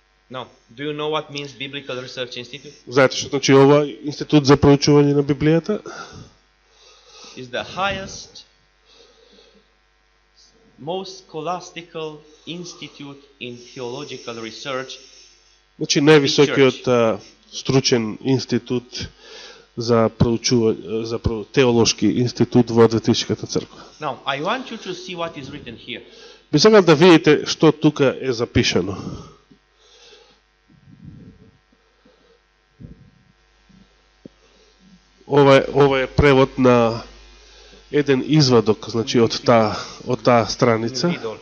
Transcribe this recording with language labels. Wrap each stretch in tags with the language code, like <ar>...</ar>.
<en>Now, do you know what means Biblical Research Institute?</en> <mk>Знаете што значи ова Институт за проучување на Библијата?</mk> <en>Is the highest, most scholastical institute in theological research.</en> <mk>Значи највисокиот стручен институт за проучување, теолошки институт во Адвентистичката црква.</mk> <en>Now, I want you to see what is written here.</en> <mk>Би сакал да видите што тука е запишано. Ова е превод на еден извадок, значи од таа страница.</mk>